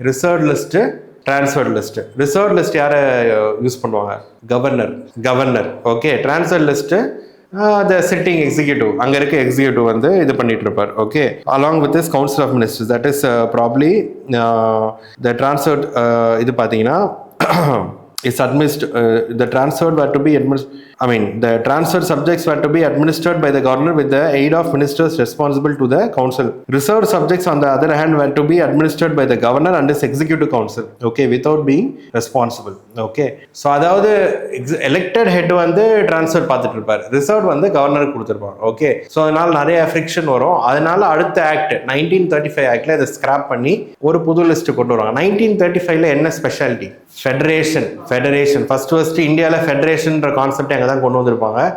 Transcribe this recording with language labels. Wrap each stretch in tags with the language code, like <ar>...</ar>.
<ta>Reserved list, transferred list. Reserve list யாரை use பண்ணுவாங்க? Governor. Okay, transfer list</ta> <en>the sitting executive,</en> <ta>அங்கே இருக்க executive வந்து இது பண்ணிட்டு இருப்பார்.</ta> <en>Okay, along with this council of ministers, that is probably the transferred.</en> <ta>இது பார்த்தீங்கன்னா</ta> <en>is administered, the transferred were to be the transferred subjects were to be administered by the governor with the aid of ministers responsible to the council. Reserved subjects on the other hand were to be administered by the governor and his executive council. Okay, without being responsible. Okay, so</en> <ta>அதாவது elected head வந்து transfer பார்த்துட்டு இருப்பார், reserved வந்து கவர்னருக்கு கொடுத்துருப்பாங்க. Okay, so அதனால நிறைய friction வரும். அதனால அடுத்த ஆக்ட் 1935 ஆக்டில் இதை ஸ்கிராப் பண்ணி ஒரு புது லிஸ்ட் கொண்டு வருவாங்க. 1935 என்ன ஸ்பெஷாலிட்டி? ஃபெடரேஷன் ஃபர்ஸ்ட் இந்தியாவில் ஃபெடரேஷன்ற கான்செப்ட் அங்கே தான் கொண்டு வந்திருப்பாங்க.</ta>